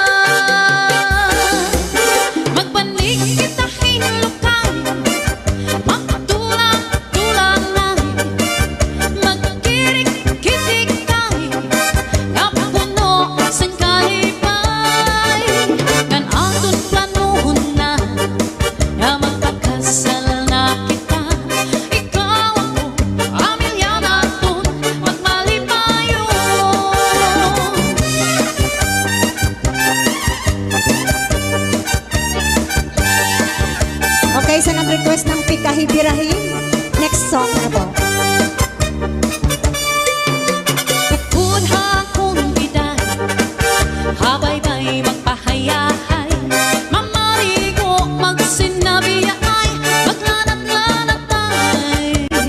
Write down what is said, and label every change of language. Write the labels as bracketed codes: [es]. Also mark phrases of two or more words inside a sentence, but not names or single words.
[hil] magbanig kita hinlukay, magtulang-tulang lang, magkirik-kitikay, kapuno sang kalipay, kan aton planuhon na, na magpakasal na kita, ikaw ako, pamilya naton, magmalipayo. [tl] Okay, sa nag-request ng Pikahi Birahi, [en] next song [tl] na po. [hil] Upod akong iday, habay-bay magpahayahay, mamarigo magsinabi ay, maglanat-lanat ay,